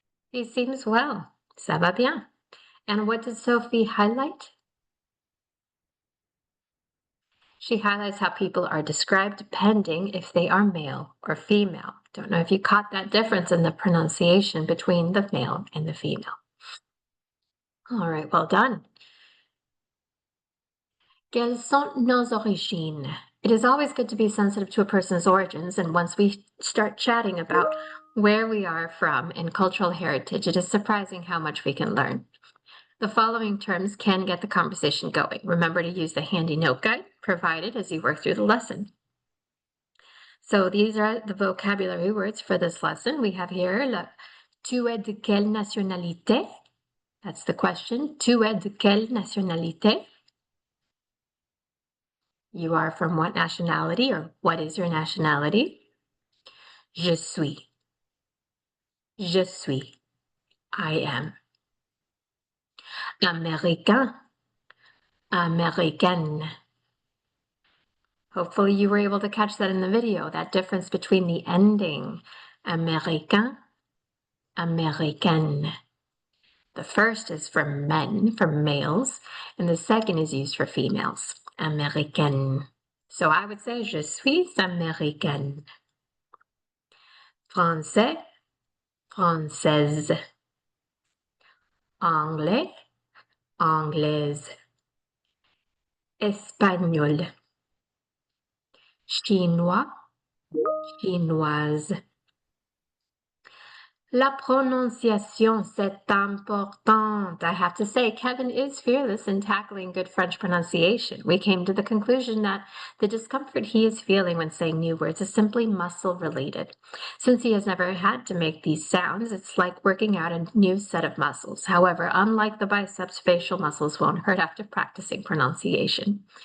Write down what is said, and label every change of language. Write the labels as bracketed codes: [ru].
[en] He seems well. [fr] Ça va bien. [en] And what did Sophie highlight? She highlights how people are described depending if they are male or female. Don't know if you caught that difference in the pronunciation between the male and the female. All right, well done. [fr] Quelles sont nos origines? [en] It is always good to be sensitive to a person's origins, and once we start chatting about where we are from and cultural heritage, it is surprising how much we can learn. The following terms can get the conversation going. Remember to use the handy note guide provided as you work through the lesson. So these are the vocabulary words for this lesson. We have here [fr] tu es de quelle nationalité? [en] That's the question. [fr] Tu es de quelle nationalité? [en] You are from what nationality, or what is your nationality? [fr] Je suis. Je suis. [en] I am. [fr] Américain. Américaine. [en] Hopefully you were able to catch that in the video, that difference between the ending. [fr] Américain, américaine. [en] The first is for men, for males, and the second is used for females. [fr] Américaine. [en] So I would say, [fr] je suis américaine. Français, française. Anglais, anglaise. Espagnol. Chinois, chinoise. La prononciation, c'est important. [en] I have to say, Kevin is fearless in tackling good French pronunciation. We came to the conclusion that the discomfort he is feeling when saying new words is simply muscle related. Since he has never had to make these sounds, it's like working out a new set of muscles. However, unlike the biceps, facial muscles won't hurt after practicing pronunciation.